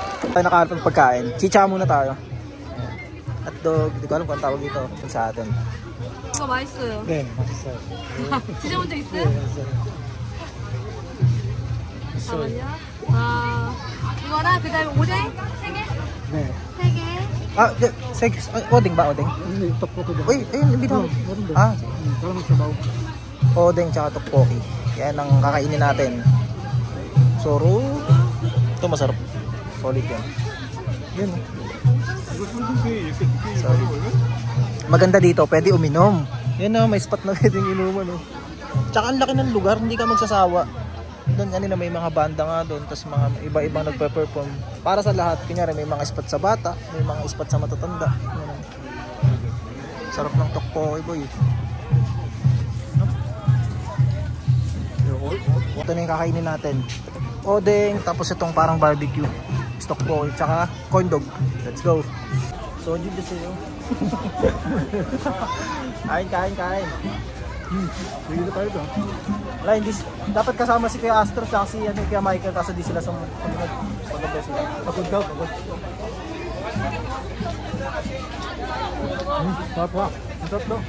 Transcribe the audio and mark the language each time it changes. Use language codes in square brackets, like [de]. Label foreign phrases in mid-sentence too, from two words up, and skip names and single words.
[tl] Tayo nakahanap ng pagkain. Chicha muna tayo. Hotdog, hindi ko alam kung ang tawag dito sa atin. [ko] 이거 맛있어요. 네, 맛있어요. 드셔본 적 있어요? 맛있어요. 잠깐만요. 이거랑 그다음에 오뎅 3개? 네. 3개. [tl] Odeng ba? Odeng? [ko] 근데 떡볶이 좀. [tl] Uy, ayun, binaw. [ko] 모른데. Ah, 사람 사바오. [tl] odeng tsaka tteokbokki. Yan ang kakainin natin. Soro. Ito masarap. Solid yan. Yun. Solid. Maganda dito, pwede uminom. Yan o, may spot na pwedeng inuman o. Tsaka ang laki ng lugar, hindi ka magsasawa. Doon kanina may mga banda nga doon, tapos mga iba-ibang nagpe-perform. Para sa lahat, kunyari may mga spot sa bata, may mga spot sa matatanda. Yan. Sarap ng tteokbokki boy. Ito na yung kakainin natin. Odeng, tapos itong parang barbecue. Tteokbokki, tsaka corn dog. [en] Let's go. [tl] So, yun din sa'yo. Kain. Sige na tayo doon. Wala, hindi. Dapat kasama si Kuya Astro tsaka si Kuya Michael kasi di sila sa paganda sila. Pagod daw, pagod. Sarap ha. Ang sarap daw.